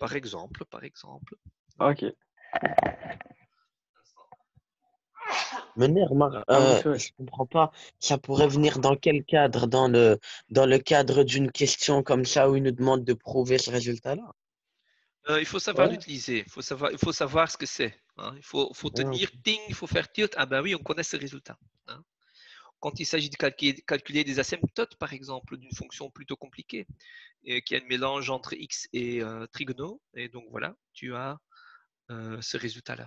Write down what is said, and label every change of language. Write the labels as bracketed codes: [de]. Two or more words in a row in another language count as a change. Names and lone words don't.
[fr] Par exemple. Ah, ok. [nl] Meneer, maar [fr] je comprends pas. Ça pourrait venir dans quel cadre? Dans le cadre d'une question comme ça où il nous demande de prouver ce résultat-là? Il faut savoir l'utiliser. Il faut savoir ce que c'est. Hein. Il faut tenir ting, il faut faire tilt. Ah ben oui, on connaît ce résultat. Hein. Quand il s'agit de calculer des asymptotes, par exemple, d'une fonction plutôt compliquée, qui a un mélange entre x et trigonaux, et donc voilà, tu as ce résultat-là.